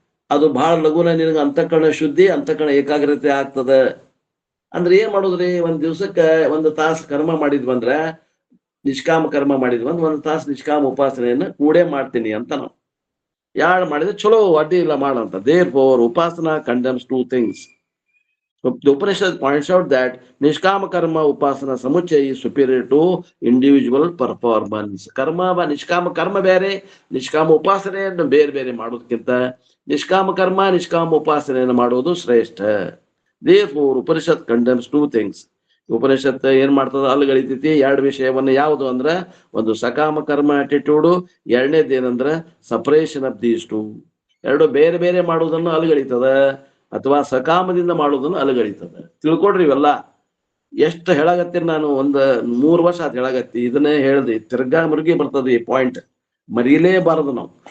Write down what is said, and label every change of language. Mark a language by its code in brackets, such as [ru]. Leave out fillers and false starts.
[kn] ಅದು ಬಹಳ ಲಘುನ ನಿನಗ ಅಂತಃಕರಣ ಶುದ್ಧಿ, ಅಂತಃಕರಣ ಏಕಾಗ್ರತೆ ಆಗ್ತದ. ಅಂದ್ರೆ ಏನ್ ಮಾಡುದ್ರಿ, ಒಂದ್ ದಿವ್ಸಕ್ಕ 1 ತಾಸು ಕರ್ಮ ಮಾಡಿದ್ವಂದ್ರ, ನಿಷ್ಕಾಮ ಕರ್ಮ ಮಾಡಿದ್ವಂದ್ರ 1 ತಾಸು ನಿಷ್ಕಾಮ ಉಪಾಸನೆಯನ್ನ ಕೂಡೇ ಮಾಡ್ತೀನಿ ಅಂತ ನಾವು ಯಾರು ಮಾಡಿದ್ರೆ ಚಲೋ, ಅಡ್ಡಿ ಇಲ್ಲ ಮಾಡಂತ. [en] Therefore upasana condemns two things. So the Upanishad points out that niškama karma upasana samuchaya is superior to individual performance. [kn] ಕರ್ಮ ನಿಷ್ಕಾಮ ಕರ್ಮ ಬೇರೆ, ನಿಷ್ಕಾಮ ಉಪಾಸನೆಯನ್ನು ಬೇರೆ ಬೇರೆ ಮಾಡೋದಕ್ಕಿಂತ ನಿಷ್ಕಾಮ ಕರ್ಮ ನಿಷ್ಕಾಮ ಉಪಾಸನೆಯನ್ನು ಮಾಡೋದು ಶ್ರೇಷ್ಠ. [en] Therefore Upanishad condemns two things. [kn] Upanishad ಏನ್ ಮಾಡ್ತದ, ಅಲ್ಲಿಗಳಿತೈತಿ ಎರಡು ವಿಷಯವನ್ನ. ಯಾವುದು ಅಂದ್ರ, ಒಂದು ಸಕಾಮ ಕರ್ಮ ಆಟಿಟ್ಯೂಡು, ಎರಡನೇದು ಏನಂದ್ರ [en] Separation of these two. [kn] ಎರಡು ಬೇರೆ ಬೇರೆ ಮಾಡುವುದನ್ನು ಅಲುಗಳಿತದ, ಅಥವಾ ಸಕಾಮದಿಂದ ಮಾಡುವುದನ್ನು ಅಲುಗಳಿತದ. ತಿಳ್ಕೊಡ್ರಿ ಇವೆಲ್ಲ. ಎಷ್ಟು ಹೇಳಾಗತ್ತೀನಿ ನಾನು, 3 ವರ್ಷ ಆತ ಹೇಳಾಗತ್ತಿ. ಇದನ್ನೇ ಹೇಳ್ದಿ, ತಿರ್ಗಾ ಮುರುಗಿ ಬರ್ತದ ಈ ಪಾಯಿಂಟ್, ಮರೀಲೇಬಾರದು ನಾವು.